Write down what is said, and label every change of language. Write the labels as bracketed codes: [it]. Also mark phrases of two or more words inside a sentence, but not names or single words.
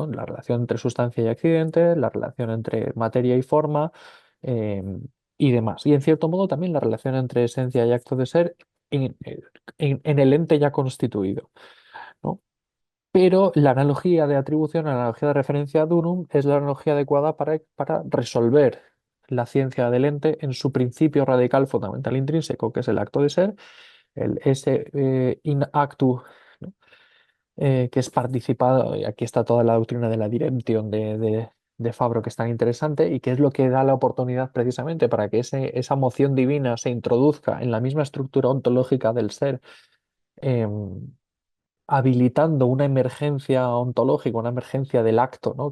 [es] La relación entre sustancia y accidente, la relación entre materia y forma, em, y demás. Y en cierto modo también la relación entre esencia y acto de ser en el ente ya constituido, ¿no? Pero la analogía de atribución, la analogía de referencia [la] ad unum, [es] es la analogía adecuada para resolver la ciencia del ente en su principio radical fundamental intrínseco, que es el acto de ser, el [la] esse in actu, [es] ¿no? Que es participado, y aquí está toda la doctrina de la direction de Fabro, que es tan interesante y que es lo que da la oportunidad precisamente para que esa moción divina se introduzca en la misma estructura ontológica del ser, em, habilitando una emergencia ontológica, una emergencia del acto, ¿no?